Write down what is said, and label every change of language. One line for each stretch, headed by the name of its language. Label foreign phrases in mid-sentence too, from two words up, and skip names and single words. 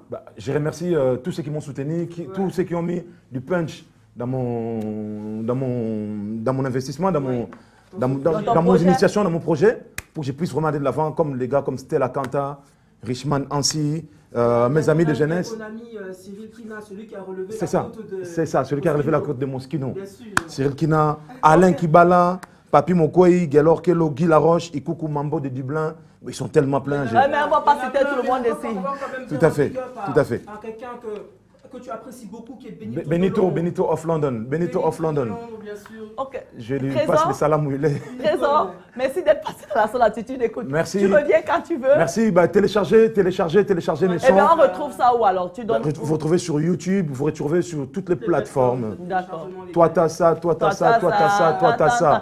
French: Bah, je remercie tous ceux qui m'ont soutenu, tous ceux qui ont mis du punch dans mon investissement, dans mon initiation, dans mon projet, pour que je puisse vraiment aller de l'avant, comme les gars comme Stella Kanta, Richman Ansi, mes amis de jeunesse. Ton ami Cyril Kina, celui qui a relevé la côte de... C'est ça, celui qui a relevé la côte de Mosquino. Cyril Kina, Alain Kibala, Papi Mokoyi, Gelor Kelo, Guy Laroche, Ikuku Mambo de Dublin. Ils sont tellement pleins. Mais on ne va pas citer tout le monde ici. Tout à fait, tout à fait. Quelqu'un que tu apprécies beaucoup, qui est Benito of London. Benito of London. Bien sûr. Ok. Je lui passe le salam où il est. Trésor, merci d'être passé dans la solitude. Écoute, merci. Tu reviens quand tu veux. Merci. Bah, téléchargez mes sons. Eh bien, on retrouve ça où alors? Vous retrouvez sur YouTube, vous retrouvez sur toutes les plateformes. D'accord. Toi, t'as ça, toi, t'as ça, toi, t'as ça, toi, t'as ça.